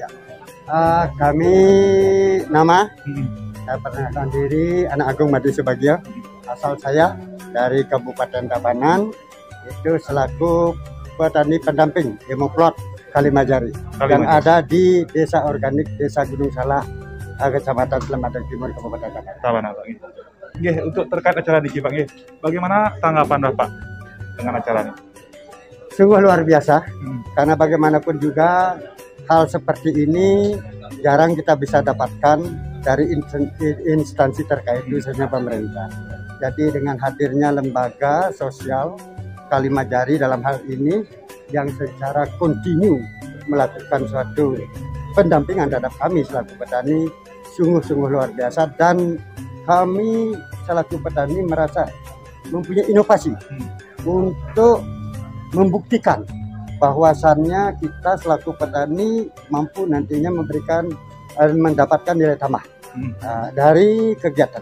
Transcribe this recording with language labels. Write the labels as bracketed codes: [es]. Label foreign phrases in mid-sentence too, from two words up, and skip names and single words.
[id] Kami saya perkenalkan diri Anak Agung Madi Subagio. Asal saya dari Kabupaten Tabanan, itu selaku petani pendamping Demoplot Kalimajari yang ada di Desa Organik Desa Gunung Salak, Kecamatan Slemadeg Timur, Kabupaten Tabanan. Nggih, untuk terkait acara niki Pak, nggih. Bagaimana tanggapan Bapak dengan acara ini? Sungguh luar biasa, karena bagaimanapun juga hal seperti ini jarang kita bisa dapatkan dari instansi terkait, khususnya pemerintah. Jadi dengan hadirnya lembaga sosial Kalimajari dalam hal ini yang secara kontinu melakukan suatu pendampingan terhadap kami selaku petani sungguh-sungguh luar biasa, dan kami selaku petani merasa mempunyai inovasi untuk membuktikan bahwasannya kita selaku petani mampu nantinya mendapatkan nilai tambah dari kegiatan.